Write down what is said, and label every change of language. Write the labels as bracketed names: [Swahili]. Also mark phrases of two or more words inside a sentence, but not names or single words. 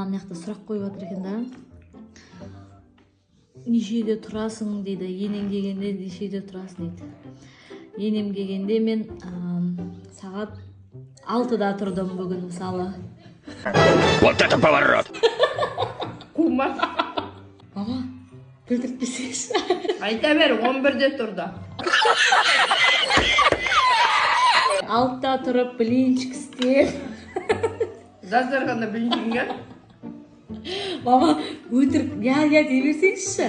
[Kazakh] мына жақта сұрақ қойып жатыр екен да. Нешеде тұрасың дейді, енең келгенде нешеде тұрасың дейді. Енем келгенде мен сағат 6-да тұрдым бүгін мысалы. [Russian] Вот это поворот! [Kazakh] Кума. Мама, білдіртпесеңші. Айта бер, 11-де тұрды. 6-да тұрып, блинчик істеп. Дастарханда блинчингер. Мама, өтірік, я дей берсеңші.